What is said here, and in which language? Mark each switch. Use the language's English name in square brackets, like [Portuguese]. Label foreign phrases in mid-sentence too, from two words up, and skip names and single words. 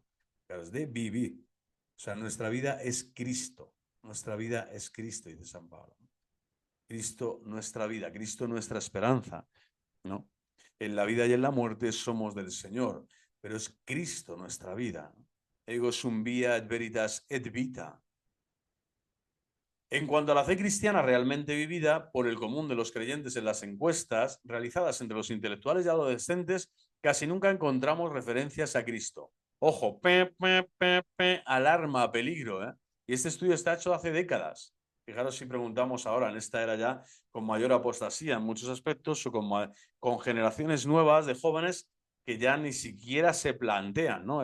[Spanish] Claro, es de vivir. O sea, nuestra vida es Cristo. Nuestra vida es Cristo, dice San Pablo. Cristo, nuestra vida. Cristo, nuestra esperanza, ¿no? En la vida y en la muerte somos del Señor, pero es Cristo nuestra vida. [Latin] Ego sum via et veritas et vita. [Spanish] En cuanto a la fe cristiana realmente vivida por el común de los creyentes en las encuestas realizadas entre los intelectuales y adolescentes, casi nunca encontramos referencias a Cristo. Ojo, alarma, peligro, ¿eh? Y este estudio está hecho hace décadas. Fijaros si preguntamos ahora, en esta era ya con mayor apostasía en muchos aspectos, o con generaciones nuevas de jóvenes que ya ni siquiera se plantean, ¿no?